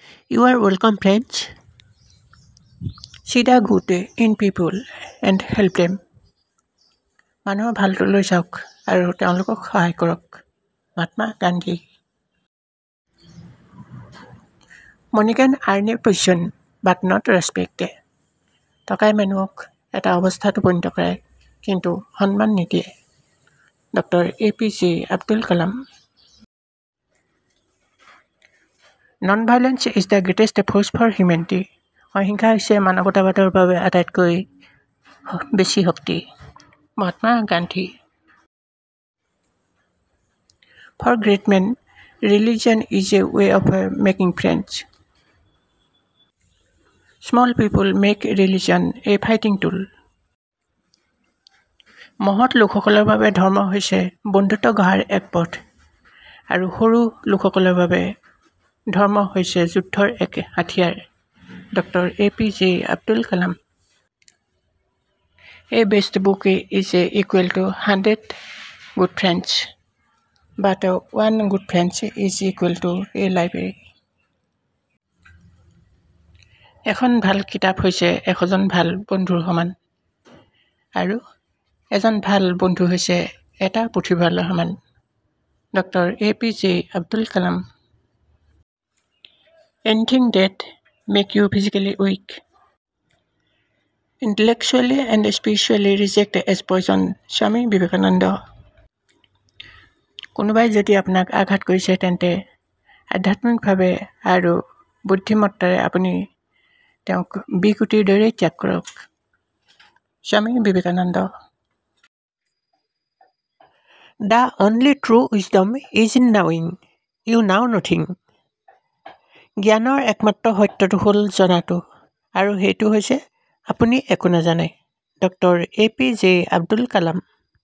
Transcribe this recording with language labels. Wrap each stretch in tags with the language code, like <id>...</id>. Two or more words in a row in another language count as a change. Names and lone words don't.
<en>You are welcome, friends. See the good in people and help them.</en> <as>মানুহৰ ভালটো লৈ চাওক আৰু তেওঁলোকক সহায় কৰক। মহাত্মা গান্ধী।</as> <en>Money can earn a position but not respect.</en> <as>টকাই মানুহক এটা অৱস্থাত উপনীত কৰায় কিন্তু সন্মান নিদিয়ে। ডক্টৰ APJ আব্দুল কালাম।</as> <en>Non-violence is the greatest force for humanity.</en> <as>অহিংসা হৈছে মানৱতাবাদৰ বাবে আটাইতকৈ বেছি শক্তি। মহাত্মা গান্ধী।</as> <en>For great men, religion is a way of making friends. Small people make religion a fighting tool.</en> <as>মহৎ লোকসকলৰ বাবে ধৰ্ম হৈছে বন্ধুত্ব গঢ়াৰ এক পথ আৰু সৰু লোকসকলৰ বাবে ধৰ্ম হৈছে যুদ্ধৰ এক হাতিয়াৰ। ডক্টৰ APJ আব্দুল কালাম।</as> <en>A best book is equal to 100 good friends, but one good friend is equal to a library.</en> <as>এখন ভাল কিতাপ হৈছে এজন ভাল বন্ধুৰ সমান আৰু এজন ভাল বন্ধু হৈছে এটা পুথিভঁৰালৰ সমান। ডক্টৰ APJ আব্দুল কালাম।</as> <en>Anything that make you physically weak, intellectually and spiritually reject as poison.</en> <as>স্বামী বিবেকানন্দ। কোনোবাই যদি আপোনাক আঘাত কৰিছে তেন্তে আধ্যাত্মিকভাৱে আৰু বুদ্ধিমত্তাৰে আপুনি তেওঁক বিকুটিৰ দৰে ত্যাগ কৰক। স্বামী বিবেকানন্দ।</as> <en>The only true wisdom is in knowing you know nothing.</en> <as>জ্ঞানৰ একমাত্ৰ সত্যটো হ'ল জনাটো আৰু সেইটো হৈছে আপুনি একো নাজানে। ডক্টৰ APJ আব্দুল কালাম।</as>